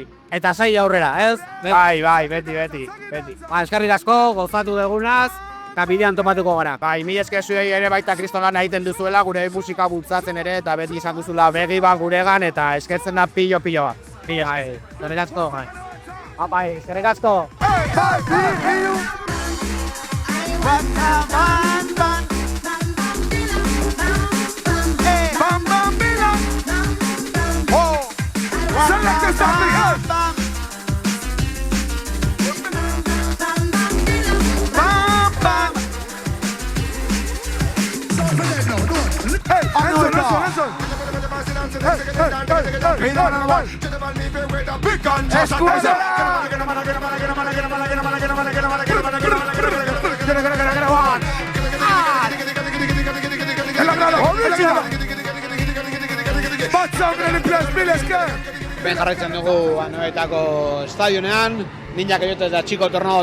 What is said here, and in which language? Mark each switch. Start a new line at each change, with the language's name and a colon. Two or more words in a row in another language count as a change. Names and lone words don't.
Basque: Eta sai aurrera, ez? Bai, beti. Eskerrik asko, gozatu degunaz, eta bidean topatuko gara. Bai, mila esker zuei ere baita kriston lan egiten duzuela, gure musika bultzatzen ere, eta beti izan duzula begi bat guregan, eta eskertzen da pilo bat. Eskerrik asko, bai, eskerrik asko.
English: Select this on the earth. Bam, bam. Hey, listen. Hey, big gun,
Basque: Ben jarraitzen dugu Anoetako estadionean, Niñak Eiote eta Txiko Tornado